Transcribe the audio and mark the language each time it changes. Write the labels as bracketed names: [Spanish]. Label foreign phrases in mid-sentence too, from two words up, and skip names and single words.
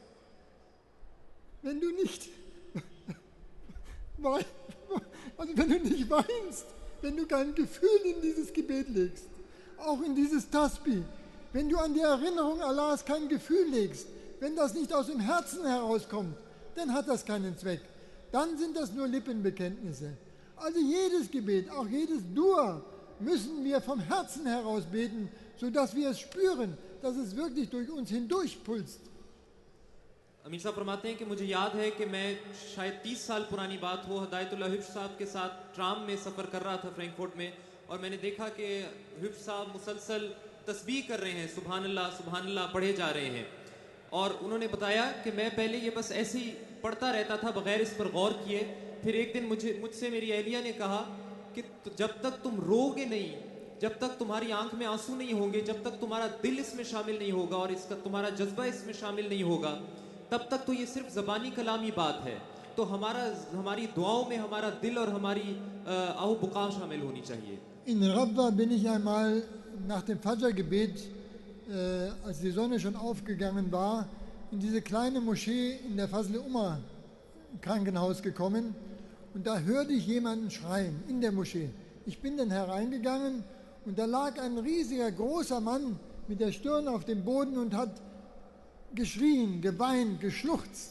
[German] wenn du nicht weinst, wenn du kein Gefühl in dieses Gebet legst, auch in dieses Tasbih, wenn du an die Erinnerung Allahs kein Gefühl legst, wenn das nicht aus dem Herzen herauskommt, dann hat das keinen Zweck. Dann sind das nur Lippenbekenntnisse. Also jedes Gebet, auch jedes Dua, müssen wir vom Herzen heraus beten, sodass wir es spüren, dass es wirklich durch uns hindurchpulst. [Urdu] امیر صاحب فرماتے ہیں کہ مجھے یاد ہے کہ میں شاید 30 سال پرانی بات ہو، ہدایت اللہ حفظ صاحب کے ساتھ ٹرام میں سفر کر رہا تھا فرینکفرٹ میں، اور میں نے دیکھا کہ حفظ صاحب مسلسل تسبیح کر رہے ہیں, [Arabic] سبحان الله [Urdu] پڑھے جا رہے ہیں. اور انہوں نے بتایا کہ میں پہلے یہ بس ایسے ہی پڑھتا رہتا تھا بغیر اس پر غور کیے. پھر ایک دن مجھ سے میری اہلیہ نے کہا کہ جب تک تم روگے نہیں، جب تک تمہاری آنکھ میں آنسو نہیں ہوں گے، جب تک تمہارا دل اس میں شامل نہیں ہوگا اور اس کا تمہارا جذبہ اس میں شامل نہیں ہوگا، تب تک تو یہ صرف زبانی کلامی بات ہے. تو ہماری دعاؤں میں ہمارا دل اور ہماری آہ و بکا شامل ہونی چاہیے. [German] In Rabwa bin ich einmal nach dem Fajr-Gebet, als die Sonne schon aufgegangen war, in diese kleine Moschee in der Fazl Umar Krankenhaus gekommen und da hörte ich jemanden schreien in der Moschee. Ich bin dann hereingegangen und da lag ein riesiger, großer Mann mit der Stirn auf dem Boden und hat geschrien, geweint, geschluchzt.